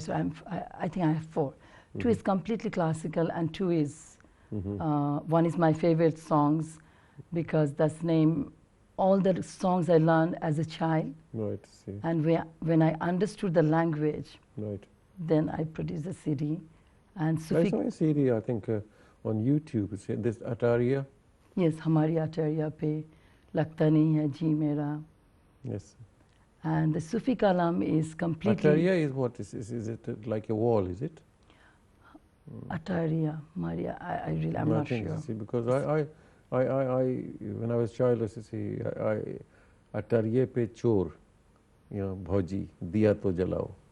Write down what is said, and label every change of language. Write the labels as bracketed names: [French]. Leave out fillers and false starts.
[English] So I think I have 4. 2 is completely classical, and 2 is one is my favorite songs because that's name all the songs I learned as a child. Right. See. And when I understood the language, Right. then I produced a CD. And I Sufi. saw a CD, I think, on YouTube. This Ataria. [Hindi] Yes, हमारी अटरिया पे लगता नहीं है जी मेरा. [English] Yes. And the Sufi kalam is completely. Ataria is what? Is it like a wall? Is it? Atariya, Maria, I'm not sure. See, because I when I was child, I used to see [Hindi] Atariye pe chor, bhoji, diya to jalao.